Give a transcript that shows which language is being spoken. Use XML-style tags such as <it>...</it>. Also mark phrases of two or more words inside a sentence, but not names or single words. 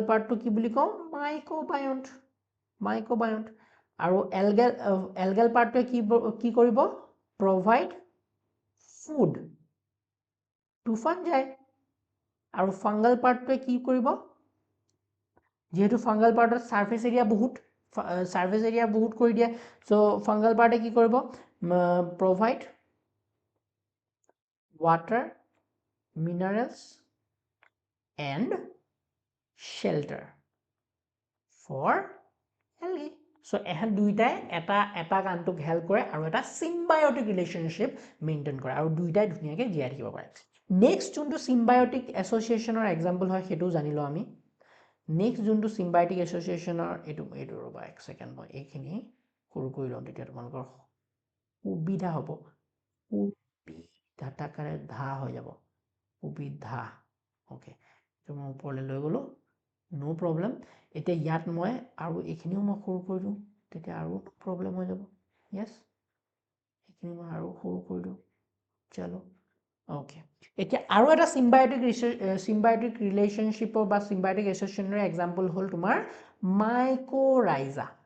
<as>পাৰ্টটো কি বুলি কওঁ মাইকোবায়ন্ট আৰু</as> <en>algal partটোৱে</en> <as>কি কৰিব</as> <en>provide food to fungi</en> <as>আৰু</as> <en>fungal partটোৱে</en> <as>কি কৰিব যেহেতু</as> <en>fungal partত surface area</en> <as>বহুত কৰি দিয়ে</as> <en>so fungal partে</en> <as>কি কৰিব প্ৰভাইড</as> <en>water minerals and shelter for algae so</en> <as>এহেন দুইটাই এটা কানটোক হেল্প কৰে আৰু এটা</as> <en>symbiotic relationship maintain</en> <as>কৰে আৰু দুইটাই ধুনীয়াকৈ জীয়াই থাকিব পাৰে নেক্সট যোনটো</as> <en>symbiotic associationৰ example</en> <as>হয় সেইটো জানিলো আমি নেক্সট যোনটো</as> <en>symbiotic associationৰ</en> <as>এইটো ৰবা এক সেকেন্ড মই এইখিনি সৰু কৰি লওঁ তেতিয়া তোমালোকৰ সুবিধা হ'ব ধাতাকাৰে ধা হৈ যাব সুবিধা ওকে তো মই ওপৰলৈ লৈ গলো</as> <en>no problem</en> <as>এতিয়া ইয়াত মই আৰু এইখিনিও মই সৰু কৰি দিওঁ তেতিয়া আৰু প্ৰবলেম হৈ যাব ইয়েছ এইখিনি মই আৰু সৰু কৰি দিওঁ চলো ওকে এতিয়া আৰু এটা</as> <en>symbiotic relationshipৰ</en> <as>বা</as> <en>symbiotic associationৰ example</en> <as>হ'ল তোমাৰ মাইকোৰাইজা</as>